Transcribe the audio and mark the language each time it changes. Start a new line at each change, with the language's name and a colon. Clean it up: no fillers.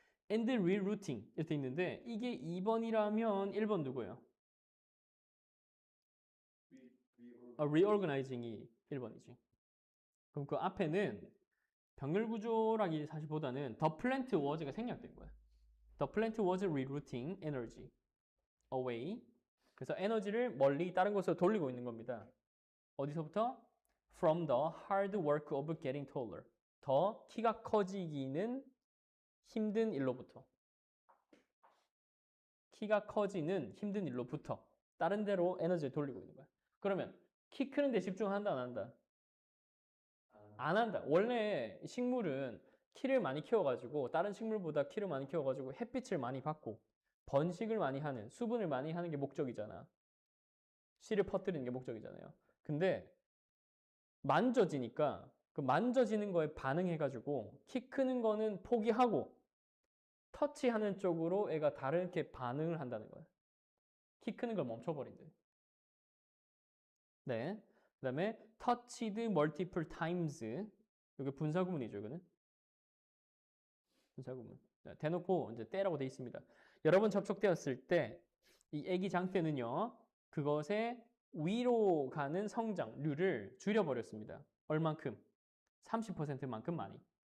English: and rerouting
Korean: 이렇게 있는데 이게 2번이라면 1번 누구예요? reorganizing이 1번이지. 그럼 그 앞에는 병렬 구조라기 사실보다는
English: the plant was
Korean: 가 생략된 거야.
English: The plant was rerouting energy away.
Korean: 그래서 에너지를 멀리 다른 곳으로 돌리고 있는 겁니다. 어디서부터?
English: From the hard work of getting taller.
Korean: 더 키가 커지기는 힘든 일로부터. 키가 커지는 힘든 일로부터 다른 데로 에너지를 돌리고 있는 거야. 그러면 키 크는 데 집중한다 안 한다? 안 한다. 원래 식물은 키를 많이 키워가지고 다른 식물보다 키를 많이 키워가지고 햇빛을 많이 받고 번식을 많이 하는 수분을 많이 하는 게 목적이잖아. 씨를 퍼뜨리는 게 목적이잖아요. 근데 만져지니까 그 만져지는 거에 반응해가지고 키 크는 거는 포기하고 터치하는 쪽으로 애가 다르게 반응을 한다는 거예요. 키 크는 걸 멈춰버린대. 네. 그 다음에
English: touched multiple times.
Korean: 이게 분사구문이죠, 이거는. 분사구문. 네, 대놓고 이제 때라고 돼 있습니다. 여러 번 접촉되었을 때 이 애기 장대는요. 그것의 위로 가는 성장률을 줄여버렸습니다. 얼만큼? 30%만큼 많이.